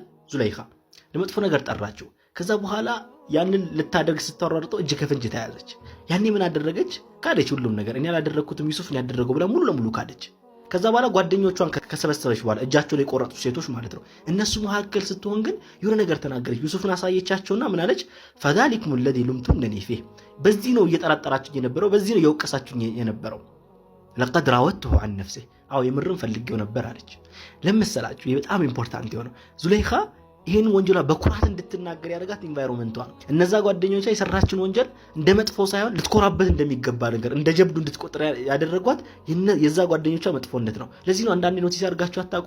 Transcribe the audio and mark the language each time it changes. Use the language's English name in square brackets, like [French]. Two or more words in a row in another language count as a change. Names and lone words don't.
[Amharic] ዙለይኻ ለመጥፎ ነገር ጠራቸው። ከዛ በኋላ ያንን ልታደርግ ስትወራርጠው እጅ ከፍንጅ ተያዘች። ያኔ ምን አደረገች? ካደች። ሁሉም ነገር እኔ ያላደረኩትም ዩሱፍን ያደረገው ብላ ሙሉ ለሙሉ ካደች። ከዛ በኋላ ጓደኞቿን ከሰበሰበች በኋላ እጃቸው ላይ ቆረጡ፣ ሴቶች ማለት ነው። እነሱ መካከል ስትሆን ግን የሆነ ነገር ተናገረች። ዩሱፍን አሳየቻቸውና ምን አለች? [Arabic] فذلكن الذي لمتنني فيه፣ [Amharic] በዚህ ነው እየጠራጠራችሁ የነበረው፣ በዚህ ነው እየወቀሳችሁ የነበረው። [Arabic] لقد راودته عن نفسه፣ [Amharic] አዎ የምርም ፈልጌው ነበር አለች። ለምሳላችሁ በጣም ኢምፖርታንት የሆነው ዙለይኻ ይሄን ወንጀሏ በኩራት እንድትናገር ያደርጋት ኢንቫይሮንመንቷ ነው። እነዛ ጓደኞቿ የሰራችን ወንጀል እንደ መጥፎ ሳይሆን ልትኮራበት እንደሚገባ ነገር እንደ ጀብዱ እንድትቆጥር ያደረጓት የዛ ጓደኞቿ መጥፎነት ነው። ለዚህ ነው አንዳንድ ኖቲስ ያርጋችሁ አታውቁም?